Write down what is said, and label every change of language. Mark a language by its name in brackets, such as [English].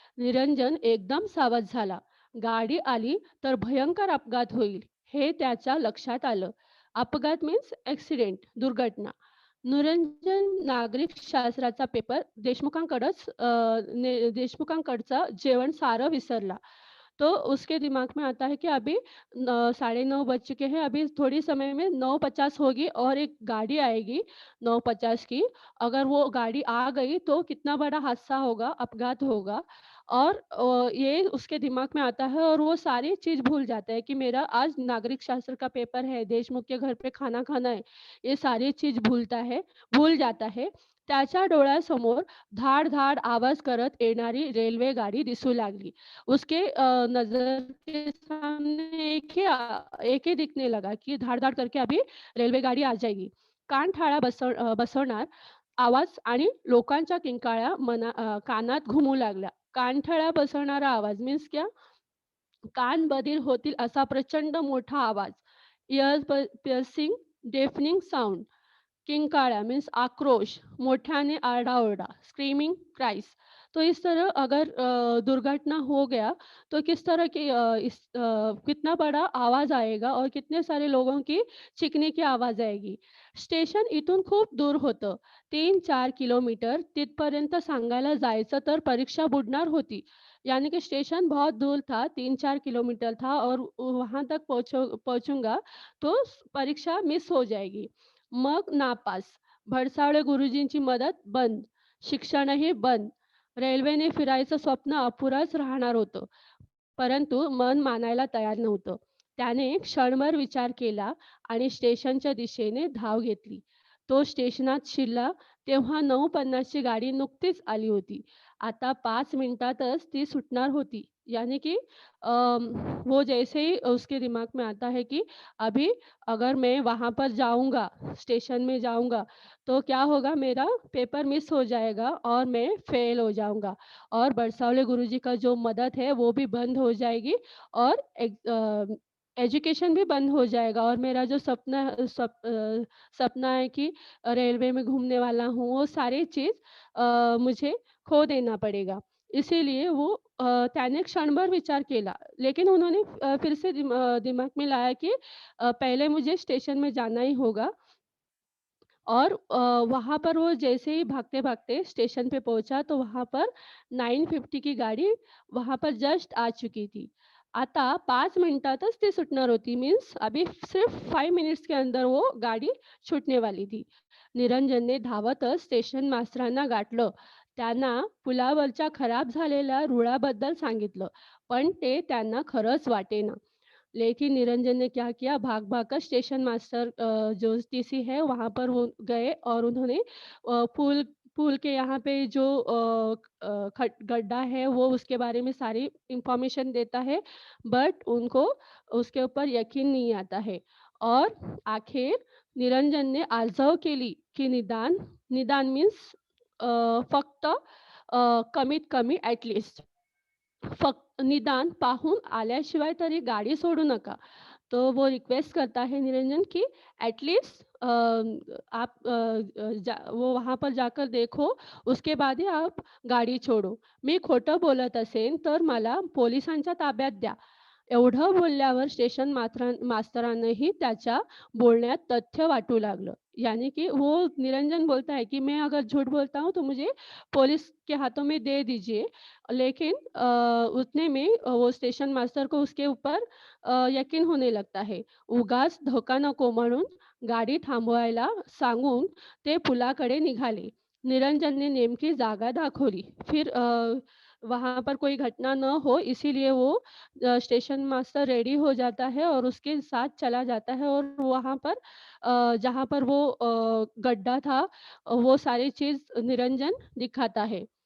[Marathi] निरंजन एकदम सावध झाला. गाडी आली तर भयंकर अपघात होईल, हे त्याच्या लक्षात आलं. अपघात मीन्स ॲक्सिडेंट, दुर्घटना. निरंजन नागरिकशास्त्राचा पेपर देशमुखांकडचं जेवण सारं विसरला. [Hindi] तो उसके दिमाग में आता है कि अभी 9:30 बज चुके हैं, अभी थोड़ी समय में 9:50 होगी और एक गाड़ी आएगी 9:50 की। अगर वो गाड़ी आ गई तो कितना बड़ा हादसा होगा, अपघात होगा और ये उसके दिमाग में आता है और वो सारी चीज़ भूल जाता है कि मेरा आज नागरिक शास्त्र का पेपर है, देशमुख के घर पे खाना खाना है। ये सारी चीज़ भूल जाता है. [Marathi] त्याच्या डोळ्यासमोर धाड-धाड आवाज करत येणारी रेल्वे गाडी दिसू लागली. [Hindi] उसके नज़र के सामने एक ही दिखने लगा कि धाड़-धाड़ करके अभी रेल्वे गाडी आ जाएगी. [Marathi] बसवणार आवाज आणि लोकांच्या किंकाळ्या कानात घुमू लागल्या. कानठळा बसवणारा आवाज मीन्स क्या? कान बधीर होतील असा प्रचंड मोठा आवाज. [English] Piercing, deafening sound. [Marathi] किंकाळ्या मीन्स आक्रोश, मोठ्याने आरडा-ओरडा, [English] Screaming cries. [Hindi] तो इस तरह अगर दुर्घटना हो गया तो किस तरह की कितना बड़ा आवाज़ आएगा और कितने सारे लोगों की चीखने की आवाज़ आएगी. [Marathi] स्टेशन इथून खूप दूर होतं. 3-4 किलोमीटर तिथपर्यंत सांगायला जायचं तर परीक्षा बुडणार होती. [Hindi] यानी कि स्टेशन बहुत दूर था, 3-4 किलोमीटर था और वहाँ तक पहुँचूँगा तो परीक्षा मिस हो जाएगी. [Marathi] मग नापास. भडसावळे गुरुजींची मदत बंद. शिक्षणही बंद. रेल्वेने फिरायचं स्वप्न अपुरंच राहणार होतं. परंतु मन मानायला तयार नव्हतं. त्याने क्षणभर विचार केला आणि स्टेशनच्या दिशेने धाव घेतली. तो स्टेशनात शिरला तेव्हा 9:50 ची गाडी नुकतीच आली होती. आता 5 मिनिटातच ती सुटणार होती. [Hindi] यानी कि वो जैसे ही उसके दिमाग में आता है कि अभी अगर मैं वहाँ पर जाऊँगा, स्टेशन में जाऊँगा, तो क्या होगा मेरा पेपर मिस हो जाएगा और मैं फेल हो जाऊँगा और बरसावले गुरुजी का जो मदद है वो भी बंद हो जाएगी और एजुकेशन भी बंद हो जाएगा और मेरा जो सपना है कि रेलवे में घूमने वाला हूँ, वो सारी चीज़ मुझे खो देना पड़ेगा. इसीलिए वो [Marathi] त्याने क्षणभर विचार केला, [Hindi] लेकिन उन्होंने फिर से दिमाग में लाया कि पहले मुझे स्टेशन में जाना ही होगा और वहाँ पर वो जैसे ही भागते-भागते स्टेशन पे पहुँचा तो वहाँ पर 9:50 की गाड़ी वहाँ पर जस्ट आ चुकी थी. [Marathi] आता 5 मिनिटातच ती सुटणार होती. [Hindi] मीन्स अभी सिर्फ 5 मिनिट्स के अंदर वो गाड़ी छूटने वाली थी. [Marathi] निरंजनने धावतच स्टेशन मास्तरांना गाठलं. त्यांना पुलावरच्या खराब झालेल्या रुळाबद्दल सांगितलं. पण ते त्यांना खरंच वाटेना. [Hindi] लेकिन निरंजन ने क्या किया, भाग-भाग कर स्टेशन मास्टर जो टीसी है वहाँ पर वो गए और उन्होंने पुल पुल के यहाँ पे जो गड्ढा है वो उसके बारे में सारी इन्फॉर्मेशन देता है, बट उनको उसके ऊपर यकीन नहीं आता है. [Marathi] और आखिर निरंजन ने आर्जव केली की निदान निदान मीन्स फक्त कमीत कमी ॲट लीस्ट निदान पाहून आल्याशिवाय तरी गाडी सोडू नका. [Hindi] तो वो रिक्वेस्ट करता है निरंजन कि एटलीस्ट आप वो वहाँ पर जाकर देखो, उसके बाद ही आप गाडी छोडो. [Marathi] मी खोटं बोलत असेन तर मला पोलिसांच्या ताब्यात द्या. एवढं बोलल्यावर स्टेशन मास्तरानंही त्याच्या बोलण्यात तथ्य वाटू लागलं. [Hindi] यानी कि वो निरंजन बोलता है कि मैं अगर झूठ बोलता हूँ तो मुझे पुलिस के हाथों में दे दीजिए. लेकिन उतने में वो स्टेशन मास्टर को उसके ऊपर यकीन होने लगता है. [Marathi] उगाच धोका नको म्हणून गाडी थांबवायला सांगून ते पुलाकडे निघाले. निरंजनने नेमकी जागा दाखवली. [Hindi] फिर वहाँ पर कोई घटना न हो इसीलिए वो स्टेशन मास्टर रेडी हो जाता है और उसके साथ चला जाता है और वहाँ पर जहाँ पर वो गड्ढा था वो सारी चीज़ निरंजन दिखाता है.